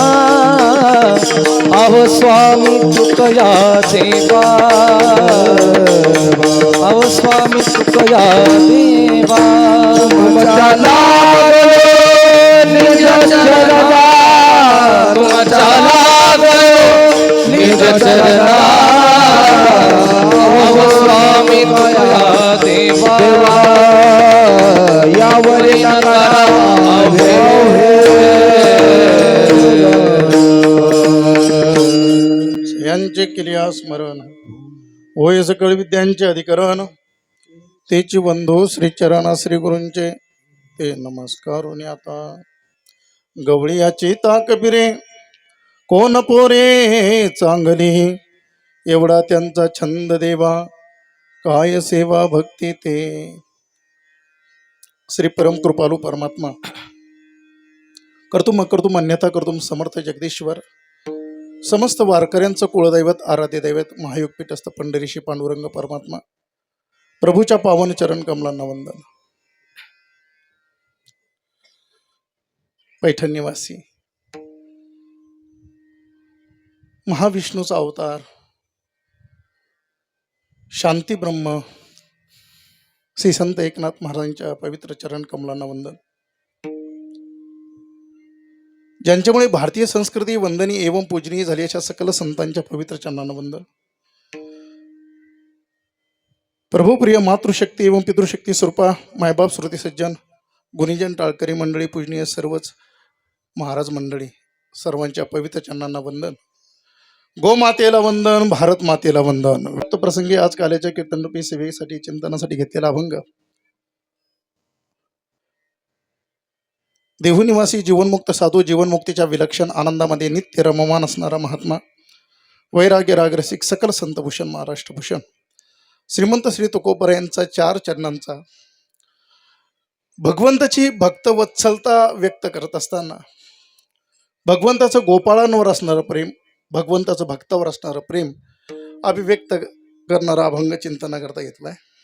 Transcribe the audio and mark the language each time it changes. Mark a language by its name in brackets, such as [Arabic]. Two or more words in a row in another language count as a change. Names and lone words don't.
[Marathi] अहो स्वामी तुकया देवा अहो स्वामी तुकया देवा तुमच्या लागलो निज चरणा तुमच्या लागलो निज चरणा अहो स्वामी तुकया देवा यावर यांचे क्रिया स्मरण होय सकळ विद्यांचे अधिकरण तेची बंधू श्री चरणा श्री गुरूंचे ते नमस्कार होणे आता गवळी याची ताकबिरे कोण पोरे चांगली एवढा त्यांचा छंद देवा काय सेवा भक्ती ते श्री परम कृपालू परमात्मा [Sanskrit] कर्तुम अकर्तुम अन्यथा कर्तुम समर्थ [Marathi] जगदीश्वर समस्त वारकऱ्यांचं कुळदैवत आराध्य दैवत महायोगपीठस्थ पंढरीशी पांडुरंग परमात्मा प्रभूच्या पावन चरण कमलांना वंदन. पैठण निवासी महाविष्णूचा अवतार शांती ब्रह्म श्री संत एकनाथ महाराजांच्या पवित्र चरण कमलांना वंदन. ज्यांच्यामुळे भारतीय संस्कृती वंदनीय एवं पूजनीय झाली अशा सकल संतांच्या पवित्र चरणांना वंदन. प्रभुप्रिय मातृशक्ती एवं पितृशक्ती स्वरूपा मायबाप श्रुती सज्जन गुणीजन टाळकरी मंडळी पूजनीय सर्वच महाराज मंडळी सर्वांच्या पवित्र चरणांना वंदन. गोमातेला वंदन, भारत मातेला वंदन. वक्त प्रसंगी आज काल्याच्या कीर्तनरूपी सेवेसाठी चिंतनासाठी घेतलेला अभंग देहू निवासी जीवनमुक्त साधू जीवनमुक्तीच्या विलक्षण आनंदामध्ये नित्य रममान असणारा महात्मा वैराग्य रागरसिक सकल संतभूषण महाराष्ट्रभूषण श्रीमंत श्री तुकोबर यांचा 4 चरणांचा भगवंताची भक्तवत्सलता व्यक्त करत असताना भगवंताचं गोपाळांवर असणारं प्रेम भगवंताचं भक्तावर असणारं प्रेम अभिव्यक्त करणारा अभंग चिंतना करता घेतलाय.